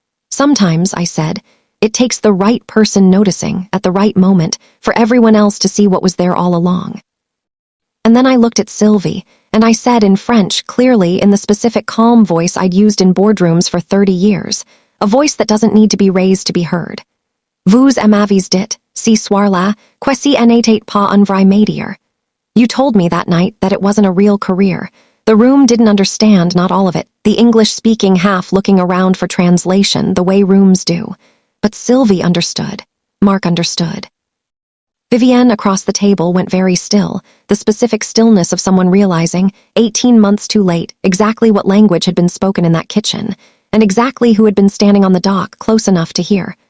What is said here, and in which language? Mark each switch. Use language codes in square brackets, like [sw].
[en] Sometimes, I said, it takes the right person noticing, at the right moment, for everyone else to see what was there all along. And then I looked at Sylvie, and I said in French, clearly in the specific calm voice I'd used in boardrooms for 30 years, a voice that doesn't need to be raised to be heard. [fr] Vous m'avez dit, ce soir-là, quasi n'était pas un vrai métier. [en] You told me that night that it wasn't a real career. The room didn't understand, not all of it, the English-speaking half looking around for translation the way rooms do. But Sylvie understood. Mark understood. Vivienne across the table went very still, the specific stillness of someone realizing, 18 months too late, exactly what language had been spoken in that kitchen, and exactly who had been standing on the dock close enough to hear.